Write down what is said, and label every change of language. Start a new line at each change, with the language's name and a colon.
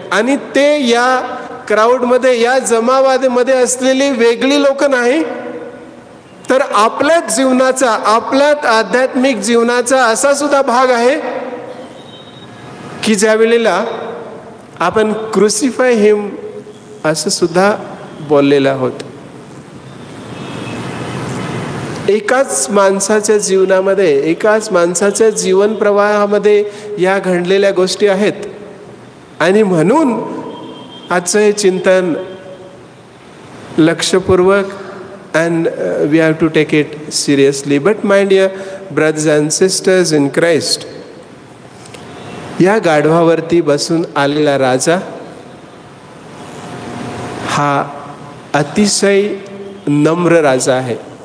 Marathi: आणि ते या क्राऊडमध्ये, या जमावामध्ये असलेली वेगळी लोक नाही, तर आपल्याच जीवनाचा, आपल्याच आध्यात्मिक जीवनाचा असा सुद्धा भाग आहे की ज्या वेळेला आपण
English: crucify him
Marathi: असं सुद्धा बोललेलं आहोत. एकाच माणसाच्या जीवनामध्ये, एकाच माणसाच्या जीवन प्रवाहामध्ये या घडलेल्या गोष्टी आहेत. आणि म्हणून आजचं हे चिंतन लक्षपूर्वक
English: and we have to take it seriously. But my dear brothers and sisters in Christ,
Marathi: या गाढवावरती बसून आलेला राजा हा अतिशय नम्र राजा आहे.